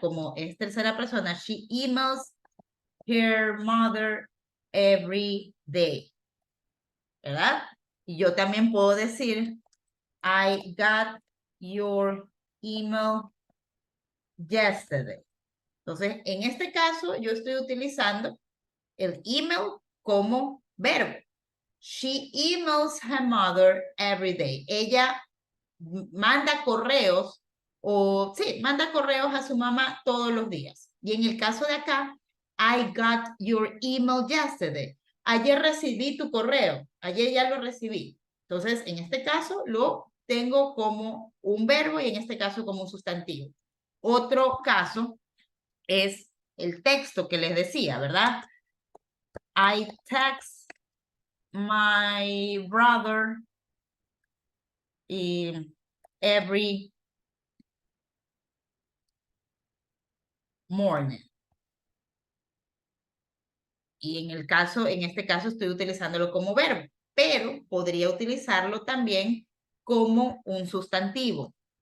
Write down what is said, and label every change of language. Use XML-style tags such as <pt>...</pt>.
<es>Como es tercera persona,</es> <en>she emails her mother every day,</en> <es>¿verdad? Y yo también puedo decir,</es> <en>I got your email yesterday.</en> <es>Entonces, en este caso, yo estoy utilizando el email como verbo.</es> <en>She emails her mother every day.</en> <es>Ella manda correos manda correos a su mamá todos los días. Y en el caso de acá,</es> <en>I got your email yesterday.</en> <es>Ayer recibí tu correo. Ayer ya lo recibí. Entonces, en este caso, lo tengo como un verbo y en este caso como un sustantivo. Otro caso es el texto que les decía, ¿verdad?</es> <en>I text my brother every morning.</en> <es>Y en este caso estoy utilizándolo como verbo, pero podría utilizarlo también como un sustantivo.</es>